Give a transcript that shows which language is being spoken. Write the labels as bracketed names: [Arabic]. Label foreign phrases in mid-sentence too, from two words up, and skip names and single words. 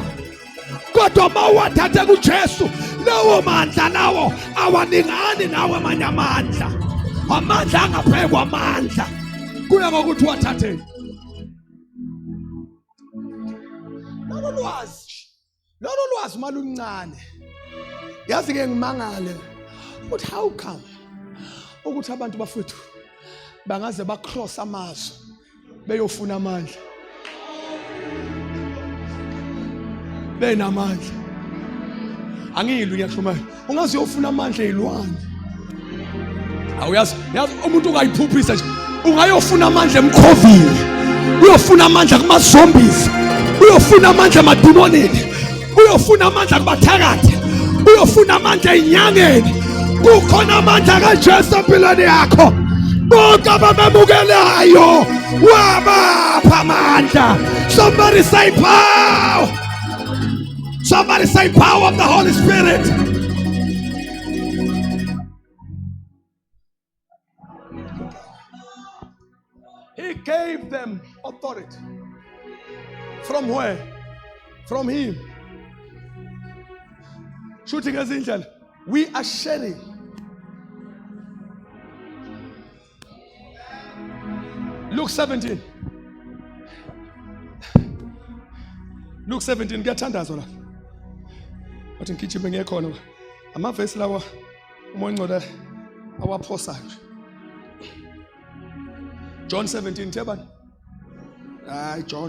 [Zulu] Kodwa mawathathe kuJesu lawo mandla lawo awaningani nawe amanye amandla. Amandla angaphekwa amandla kuya ngokuthi wathathe. Lolo lwazi maluncane. Yazi ke ngimangale ukuthi [English] how come [Zulu] ukuthi abantu bafethu bangaze bacross amazwe beyofuna amandla. Benamandla. Angilwi ngiyakhuluma. Ungazi uyofuna amandla ezilwane. Awuyazi umuntu ungayiphuphisa nje. Ungayofuna amandla emkhovini. Uyofuna amandla kuma zombies. Uyofuna amandla emadunoneni. Uyofuna amandla kubathakathi. Uyofuna amandla enyangeni. Kukhona amandla kaJesu empilweni yakho. Bonke abamamukelayo wabapha amandla. [English] Somebody say power. Somebody say power of the Holy Spirit. He gave them authority. From where? From him. Shooting as angel. We are sharing. Luke 17. Luke 17. [Zulu] Ngiyathandaza la. Wathi ngigijime ngekhona amavesi lawa umoya ngcwele awaphosa nje. John 17 thebani? Hayi John.